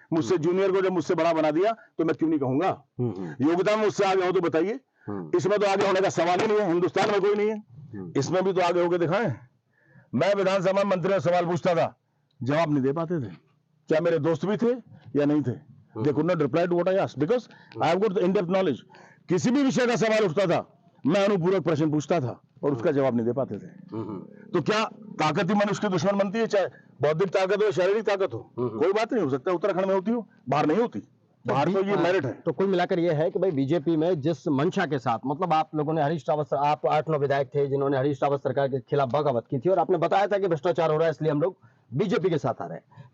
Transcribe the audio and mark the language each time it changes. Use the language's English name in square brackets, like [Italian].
[Hindi] मुझसे जूनियर को जब मुझसे बड़ा बना दिया तो मैं क्यों नहीं कहूंगा? योग्यता में मुझसे आगे हो तो बताइए। इसमें तो आगे होने का सवाल ही नहीं है, हिंदुस्तान में कोई नहीं है। इसमें भी तो आगे होकर दिखाएं। मैं विधानसभा मंत्री से सवाल पूछता था, जवाब नहीं दे पाते थे। क्या मेरे दोस्त भी थे या नहीं थे? [English] They could not reply to what I asked because I have got in-depth knowledge. [Hindi] किसी भी विषय का सवाल उठता था, मैं अनुपूरक प्रश्न पूछता था और उसका जवाब नहीं दे पाते थे। तो क्या ताकत ही मनुष्य की दुश्मन बनती है? चाहे बौद्धिक ताकत हो, शारीरिक ताकत हो, कोई बात नहीं हो सकता। उत्तराखंड में होती हो, बाहर नहीं होती। बाहर तो ये मेरिट है। तो कुल मिलाकर ये है कि भाई बीजेपी में जिस मंशा के साथ, मतलब आप लोगों ने हरीश रावत, आप 8-9 विधायक थे जिन्होंने हरीश रावत सरकार के खिलाफ बगावत की थी और आपने बताया था कि भ्रष्टाचार हो रहा है इसलिए हम लोग बीजेपी के साथ आ रहे हैं।